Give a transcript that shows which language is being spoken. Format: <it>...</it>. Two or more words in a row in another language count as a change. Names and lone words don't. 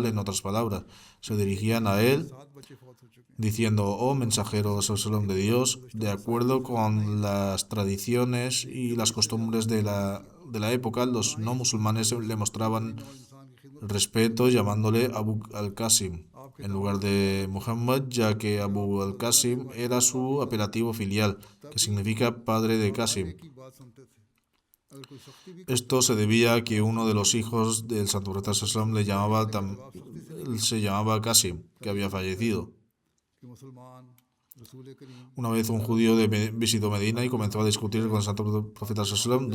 <es>En otras palabras, se dirigían a él diciendo: oh mensajero Sallam de Dios. De acuerdo con las tradiciones y las costumbres de la época, los no musulmanes le mostraban respeto llamándole Abu al-Qasim en lugar de Muhammad, ya que Abu al-Qasim era su apelativo filial, que significa padre de Qasim. Esto se debía a que uno de los hijos del santo profeta Sallam se llamaba Qasim, que había fallecido. Una vez un judío visitó Medina y comenzó a discutir con el santo profeta Sallam.</es>